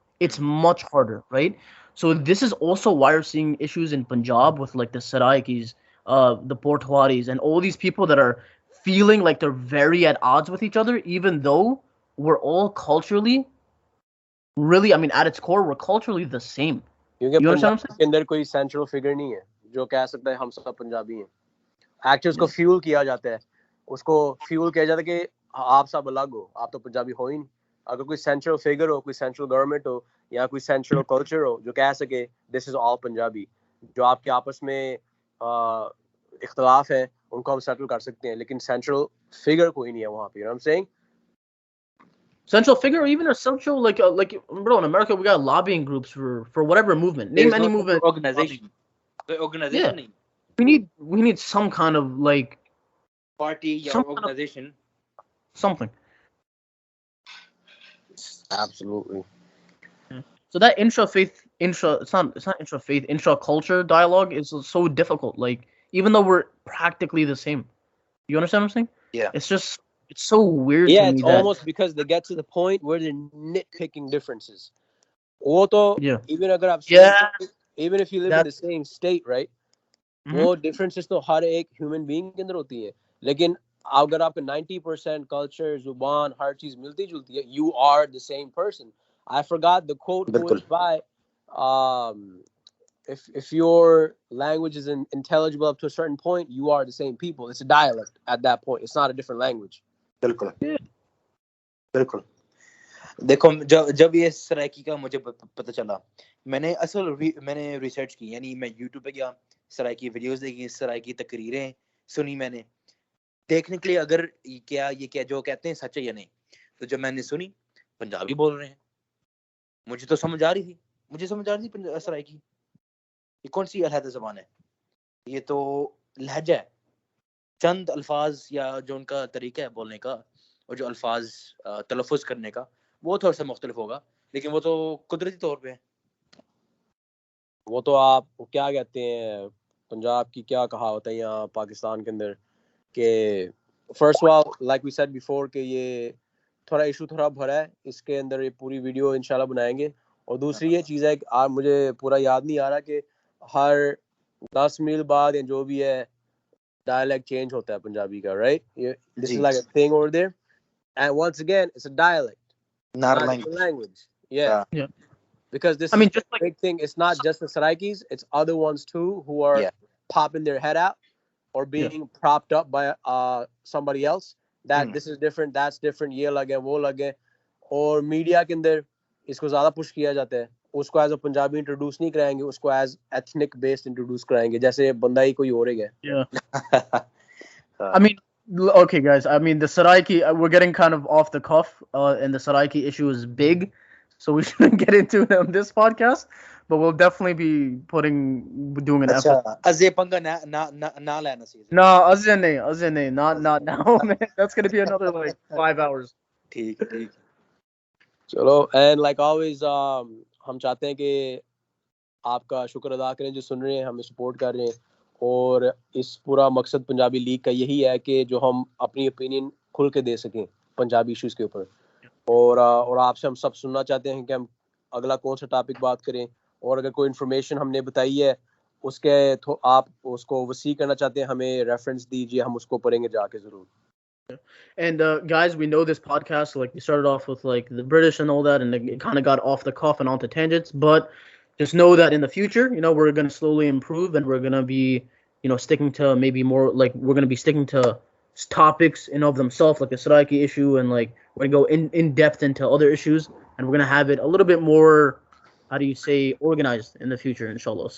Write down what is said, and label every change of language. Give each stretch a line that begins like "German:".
English: It's much harder, right? So this is also why we're seeing issues in Punjab with like the Saraikis, the Portwaris, and all these people that are feeling like they're very at odds with each other, even though we're all culturally, really, I mean, at its core, we're culturally the same.
Urdu: کیونکہ
English: You understand what I'm
Urdu: Punjab کے اندر کوئی central figure نہیں ہے جو کہہ سکتا ہے ہم سب پنجابی ہیں. ایکچولی اس کو فیول کیا جاتا ہے, اس کو فیول کیا جاتا ہے کہ آپ سب الگ ہو, آپ تو پنجابی ہو ہی نہیں. اگر کوئی سینٹرل فگر ہو, کوئی سینٹرل گورنمنٹ ہو یا کوئی سینٹرل کلچر ہو جو کہہ سکے
English: this is all
Urdu: پنجابی, جو آپ کے آپس میں اختلاف ہیں ان کو ہم سیٹل کر سکتے ہیں, لیکن سینٹرل فگر کوئی نہیں ہے وہاں پہ.
English: I'm saying central figure or even a central like bro, in America we got lobbying groups for whatever movement. Name any movement. Organization. The organization Yeah.
Urdu: نہیں.
English: We need some kind of like Party
Urdu: یا
English: some kind of organization. something. absolutely. So that it's not intra-faith, intra-culture dialogue is so difficult. Like, even though we're practically the same. You understand what I'm saying? Yeah. It's so weird Yeah, to me it's that... almost because they get to the point where they're nitpicking differences.
Urdu: وہ تو
English: Yeah. even
Urdu: اگر آپ
English: Yeah. even if you live in the same state, right?
Urdu: وہ differences تو ہر ایک human being کے اندر ہوتی ہیں, لیکن اگر آپ کا 90% culture, زبان, ہر چیز ملتی جلتی ہے,
English: you are the same person. I forgot the quote was by if your language is intelligible up to a certain point, you are the same people. It's a dialect at that point. It's not a different language.
Urdu: بالکل بالکل. دیکھو جب یہ سرائکی کا مجھے پتہ چلا, میں نے ریسرچ کی, یعنی میں یوٹیوب پہ گیا, سرائکی ویڈیوز دیکھی, سرائکی تقریریں سنی میں نے, دیکھنے کے لیے اگر یہ جو کہتے ہیں سچ ہے یا نہیں. تو جب میں نے سنی پنجابی بول رہے ہیں, مجھے تو سمجھ آ رہی تھی سرائکی. یہ کون سی علیحدہ زبان ہے؟ یہ تو لہجہ ہے. چند الفاظ یا جو ان کا طریقہ ہے بولنے کا اور جو الفاظ تلفظ کرنے کا وہ تھوڑا سا مختلف ہوگا, لیکن وہ تو قدرتی طور پہ ہے. وہ تو آپ کیا کہتے ہیں, پنجاب کی کیا کہاوت ہے یہاں پاکستان کے اندر کہ
English: first of all like we said before
Urdu: کہ یہ تھوڑا ایشو تھوڑا بھرا ہے, اس کے اندر یہ پوری ویڈیو انشاءاللہ بنائیں گے. اور دوسری یہ چیز ہے کہ مجھے پورا یاد نہیں آ رہا کہ ہر 10 میل بعد یا جو بھی ہے dialect change ہوتا ہے پنجابی کا,
English: right? This is like a thing over there, and once again it's a dialect, not a language. Yeah. Because this is a big thing. It's not just the Saraikis, it's other ones too who are popping their head out or being propped up by somebody else that this is different, that's different,
Urdu: یہ الگ ہے وہ الگ ہے. اور media کے اندر اس کو زیادہ پش کیا جاتا ہے, اس کو ایز اے پنجابی انٹروڈیوس نہیں کرائیں گے, اس کو ایز ایتھنک بیسڈ انٹروڈیوس کرائیں گے جیسے بندہ ہی کوئی اور ہے.
English: I mean, okay guys, I mean the Saraiki, we're getting kind of off the cuff, and the Saraiki issue is big, so we shouldn't get into it on this podcast, but we'll definitely be doing an episode.
Punjabi: Azze panga na lena season.
English: No, Azze not now, man. That's going to be another like 5 hours.
Urdu: ٹھیک. چلو,
English: and like always
Urdu: ہم چاہتے ہیں کہ آپ کا شکر ادا کریں جو سن رہے ہیں, ہمیں سپورٹ کر رہے ہیں, اور اس پورا مقصد پنجابی لیگ کا یہی ہے کہ جو ہم اپنی اوپینین کھل کے دے سکیں پنجابی ایشوز کے اوپر, اور آپ سے ہم سب سننا چاہتے ہیں کہ ہم اگلا کون سا ٹاپک بات کریں, اور اگر کوئی انفارمیشن ہم نے بتائی ہے اس کے آپ اس کو وسیع کرنا چاہتے ہیں ہمیں ریفرنس دیجیے, ہم اس کو پڑھیں گے جا کے ضرور.
English: And guys, we know this podcast, like we started off with like the British and all that, and it kind of got off the cuff and onto tangents. But just know that in the future, you know, we're going to slowly improve, and we're going to be, you know, sticking to maybe more like we're going to be sticking to topics in of themselves, like the Saraiki issue, and like we're going to go in depth into other issues, and we're going to have it a little bit more, how do you say, organized in the future, inshallah.